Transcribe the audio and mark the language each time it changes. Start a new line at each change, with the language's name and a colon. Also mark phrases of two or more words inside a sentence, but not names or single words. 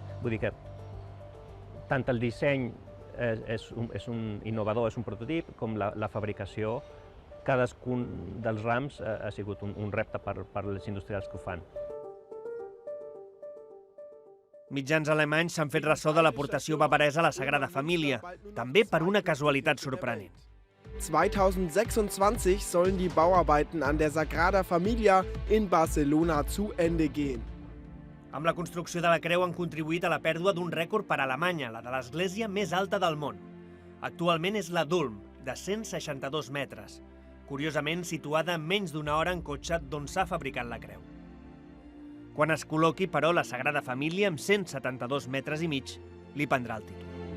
Catalan: Vull dir que tant el disseny és un innovador, és un prototip, com la fabricació, cadascun dels rams ha sigut un repte per als industrials que ho fan. Mitjans alemanys s'han fet ressò de l'aportació bavaresa a la Sagrada Família, també per una casualitat sorprenent.
German: 2026 sollen die Bauarbeiten an der Sagrada Familia in Barcelona zu Ende gehen.
Catalan: Amb la construcció de la creu han contribuït a la pèrdua d'un rècord per a Alemanya, la de l'església més alta del món. Actualment és la Dulm, de 162 metres, curiosament situada menys d'una hora en cotxe d'on s'ha fabricat la creu. Quan es col·loqui, però, la Sagrada Família, amb 172 metres i mig, li prendrà el títol.